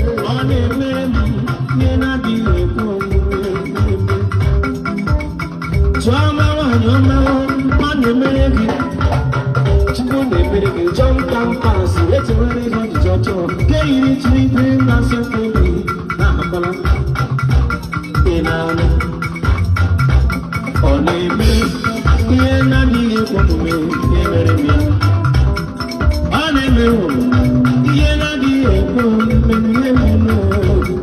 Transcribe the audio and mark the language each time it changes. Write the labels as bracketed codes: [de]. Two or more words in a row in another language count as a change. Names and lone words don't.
[ig] Ọ na-eme mme, ị na-adịghị ekwe omume. Chụọ ọma nwaanyị ọma, ọ na-emere gị. Chukwu na-emere gị, [en] jump down pass, [ig] etiwere gị ọjịjị ọjọọ. Nke yiri tiri tiri na nsọpụrụ gị, na-akwala. Ị na-anụ? Ọ na-eme ihe naanị ya ekwe omume, ya emere m ya. Ọ na-eme o, ihe na-adịghị ekwe omume, ihe na-eme o.